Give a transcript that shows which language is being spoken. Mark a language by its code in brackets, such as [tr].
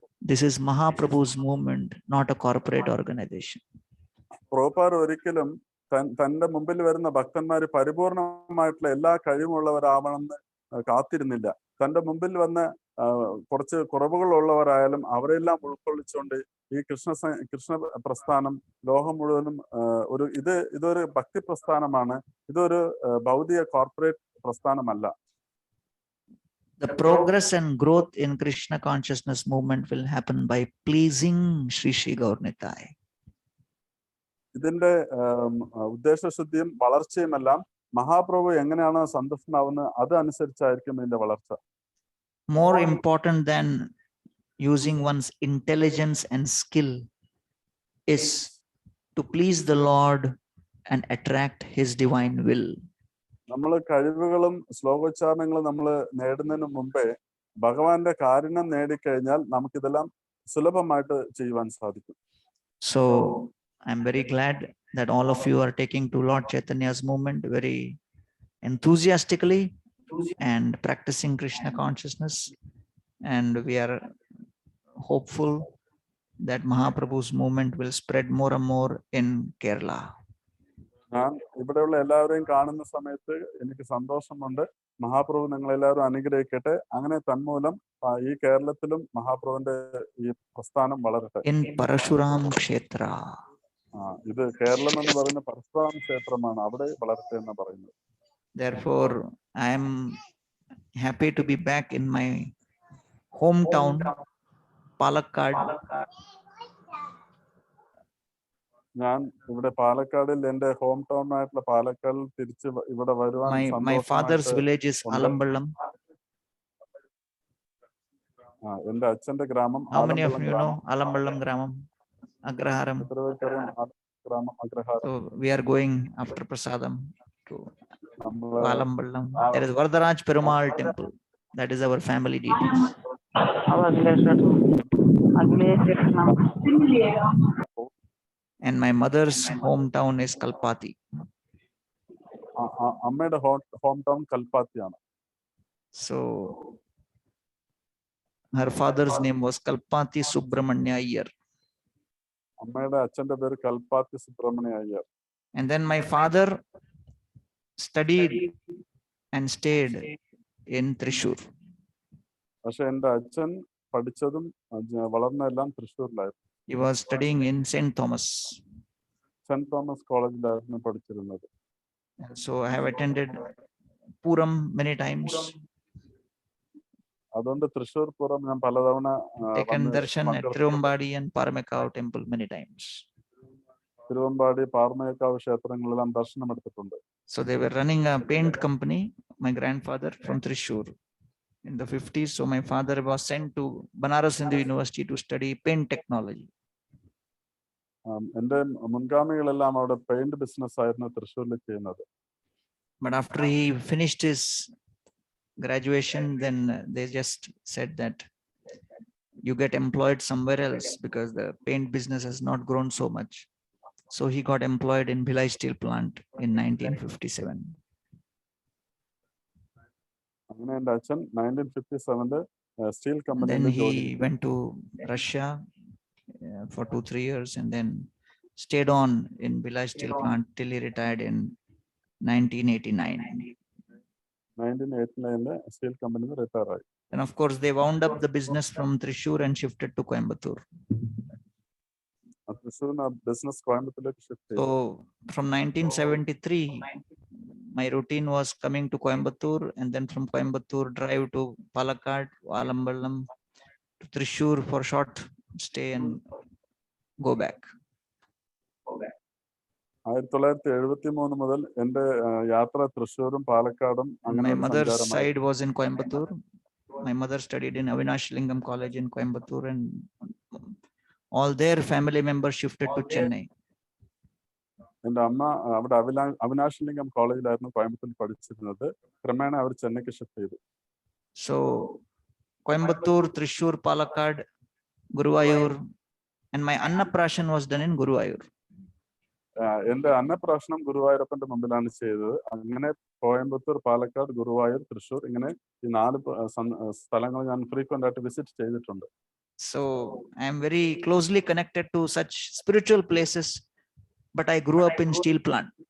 [en] This is Mahaprabhu's movement, not a corporate organization. [ml] പ്രഭുപാദർ ഒരിക്കലും തന്റെ മുമ്പിൽ വരുന്ന ഭക്തന്മാര് പരിപൂർണമായിട്ടുള്ള എല്ലാ കഴിവുള്ളവരാവണമെന്ന് കാത്തിരുന്നില്ല. തന്റെ മുമ്പിൽ വന്ന കുറച്ച് കുറവുകളുള്ളവരായാലും അവരെല്ലാം ഉൾക്കൊള്ളിച്ചുകൊണ്ട് ഈ കൃഷ്ണ പ്രസ്ഥാനം ലോകം മുഴുവനും ഇതൊരു ഭക്തി പ്രസ്ഥാനമാണ്, ഇതൊരു ഭൗതിക corporate പ്രസ്ഥാനമല്ല. [en] The progress and growth in Krishna consciousness movement will happen by pleasing Sri Sri Gaur Nitai. [ml] ഇതിന്റെ ഉദ്ദേശശുദ്ധിയും വളർച്ചയുമെല്ലാം മഹാപ്രഭു എങ്ങനെയാണ് സന്തുഷ്ടനാവുന്നത് അതനുസരിച്ചായിരിക്കും ഇതിന്റെ വളർച്ച. [en] More important than using one's intelligence and skill is to please the Lord and attract his divine will. [ml] നമ്മൾ കഴിവുകളും ശ്ലോകോച്ചാരണങ്ങളും നമ്മൾ നേടുന്നതിന് മുമ്പേ ഭഗവാന്റെ കാരുണ്യം നേടിക്കഴിഞ്ഞാൽ നമുക്കിതെല്ലാം സുലഭമായിട്ട് ചെയ്യുവാൻ സാധിക്കും. [en] So I'm very glad that all of you are taking to Lord Chaitanya's movement very enthusiastically and practicing Krishna consciousness, and we are hopeful that Mahaprabhu's movement will spread more and more in Kerala. [ml] ഞാൻ ഇവിടെയുള്ള എല്ലാവരെയും കാണുന്ന സമയത്ത് എനിക്ക് സന്തോഷമുണ്ട്. മഹാപ്രഭു നിങ്ങളെല്ലാവരും അനുഗ്രഹിക്കട്ടെ. അങ്ങനെ തന്മൂലം ഈ കേരളത്തിലും മഹാപ്രഭുവിന്റെ ഈ പ്രസ്ഥാനം വളരട്ടെ. [en] In Parashuram Kshetra. [ml] ഇത് കേരളം എന്ന് പറയുന്ന പരശുരാം ക്ഷേത്രമാണ്, അവിടെ വളരട്ടെ എന്ന് പറയുന്നത്. [en] Therefore, I am happy to be back in my hometown, Palakkad. [ml] ഞാൻ ഇവിടെ പാലക്കാടിൽ എന്റെ ഹോം ടൗൺ ആയിട്ടുള്ള പാലക്കാടിൽ തിരിച്ച് ഇവിടെ വരുവാൻ [en] My father's village is Alamballam. [ml] എന്റെ അച്ഛന്റെ ഗ്രാമം. [en] How many of you know Alamballam Gramam? Agraharam. [ml] ഗ്രാമം അഗ്രഹാരം. [en] So we are going after Prasadam to Alamballam. There is Varadaraj Perumal temple. That is our family details. And my mother's hometown is Kalpati. [ml] അമ്മയുടെ home town കൽപ്പാത്തിയാണ്. [en] So her father's name was Kalpati Subramanya Iyer. [ml] അമ്മയുടെ അച്ഛന്റെ പേര് Kalpathi Subrahmanya Iyer. [en] And then my father studied and stayed in Thrissur. [ml] പക്ഷെ എന്റെ അച്ഛൻ പഠിച്ചതും വളർന്നതെല്ലാം തൃശ്ശൂരിലായിരുന്നു. [en] He was studying in St. Thomas. [ml] Saint Thomas കോളേജിലായിരുന്നു പഠിച്ചിരുന്നത്. [en] And so I have attended Puram many times. [ml] അതുകൊണ്ട് തൃശ്ശൂർ പൂരം ഞാൻ പലതവണ [en] Taken darshan at Tirumbadi and Paramekkavu temple many times. [ml] Thiruvambady Paramekkavu ക്ഷേത്രങ്ങളെല്ലാം ദർശനം എടുത്തിട്ടുണ്ട്. [en] So they were running a paint company, my grandfather from Thrissur in the 50s. So my father was sent to Banaras Hindu University to study paint technology. [ml] എന്റെ മുൻഗാമികളെല്ലാം അവിടെ paint business ആയിരുന്നു തൃശ്ശൂരിൽ ചെയ്യുന്നത്. [en] But after he finished his graduation, then they just said that you get employed somewhere else because the paint business has not grown so much. So he got employed in Bhilai Steel Plant in 1957. [ml] അങ്ങനെ എന്റെ അച്ഛൻ 1957 steel [en] Then [ml] കമ്പനിയിൽ [en] he went to Russia for 2-3 years and then stayed on in Bhilai Steel Plant till he retired in 1989. [ml] 1989 steel കമ്പനിയിൽ retire ആയി. [en] And of course, they wound up the business from Thrissur and shifted to Coimbatore. [ml] തൃശ്ശൂരിന് business കോയമ്പത്തൂരിലേക്ക് shift ചെയ്തു. [en] So from 1973, my routine was coming to Coimbatore and then from Coimbatore drive to Palakkad, Valambalam, to Thrissur for short stay and go back. [ml] 1973 മുതൽ എന്റെ യാത്ര തൃശ്ശൂരും പാലക്കാടും അങ്ങനെ [en] My [ml] ഒരു [en] mother's [ml] സഞ്ചാരമായി. [en] side was in Coimbatore. My mother studied in Avinash Lingam College in Coimbatore and all their family members shifted to Chennai. [ml] എന്റെ അമ്മ അവിടെ അവിനാശ് ലിംഗം കോളേജിലായിരുന്നു കോയമ്പത്തൂരിൽ പഠിച്ചിരുന്നത്. ക്രമേണ അവർ ചെന്നൈക്ക് ഷിഫ്റ്റ് ചെയ്തു. [en] So Coimbatore, Thrissur, Palakkad, Guruvayur, and my Annaprashan was done in Guruvayur. [ml] എന്റെ അന്നപ്രാശനം ഗുരുവായൂരപ്പന്റെ മുമ്പിലാണ് ചെയ്തത്. അങ്ങനെ കോയമ്പത്തൂർ, പാലക്കാട്, ഗുരുവായൂർ, തൃശ്ശൂർ ഇങ്ങനെ ഈ 4 സ്ഥലങ്ങൾ ഞാൻ ഫ്രീക്വന്റ് ആയിട്ട് വിസിറ്റ് ചെയ്തിട്ടുണ്ട്. [en] So I am very closely connected to such spiritual places, but I grew up in steel plant.